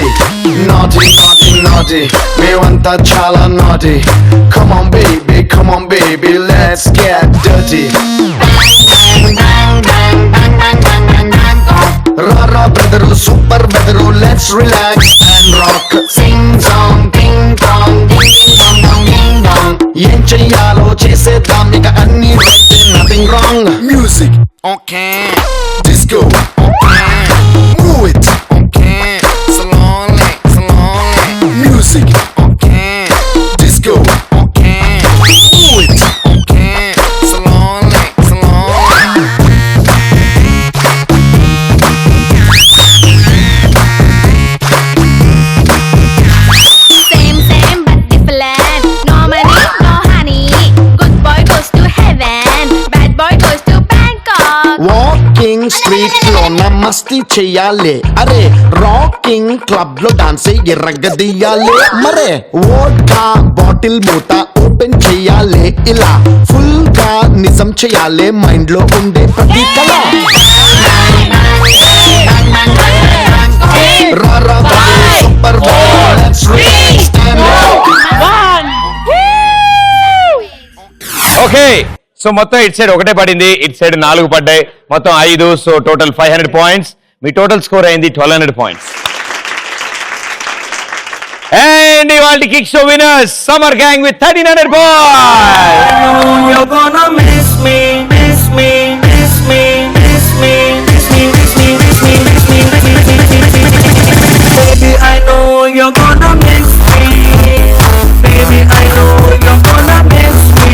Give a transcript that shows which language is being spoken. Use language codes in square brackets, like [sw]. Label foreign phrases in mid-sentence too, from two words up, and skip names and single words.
[en] Naughty, naughty, naughty, [te] మేమంత చాలా [en] naughty. Come on, baby, let's get dirty. Rara brother, super brother, let's relax and rock. Sing song, ding dong, ding ding dong dong ding dong. [te] ఏం చెయ్యాలో చేసేద్దాం ఇక అన్నీ [en] right and nothing wrong. Music, okay. Disco, okay. Move it, okay. Slowly, slowly. Music, okay. Disco, okay. Move it, okay. Slowly, slowly. Same, but different. No money, no honey. Good boy goes to heaven. Bad boy goes to Bangkok. [te] వాకింగ్ స్ట్రీట్ లో నమస్తే చెయ్యాలి. అరే [en] rocking club [te] లో డాన్స్ ఎర్రగదీయాలి. మరే [en] vodka bottle [te] మూత ఓపెన్ చెయ్యాలి. ఇలా ఫుల్ గా నిజం చెయ్యాలి మైండ్ లో ఉండే ప్రతి కళ. [en] రారా super let's relax and okay, so [te] మొత్తం ఇటు సైడ్ ఒకటే పడింది, ఇటు సైడ్ 4 పడ్డాయి, మొత్తం 5. [en] so total 500 points. [te] మీ [en] total score [te] అయింది 1200 points. అండ్ ఇవాళ [en] kick show winners summer gang with 1300 points. You're gonna miss me, miss me, miss me, miss me, miss me, miss me, miss me, miss me, baby, I know you're gonna miss me. Baby, I know you're gonna miss me.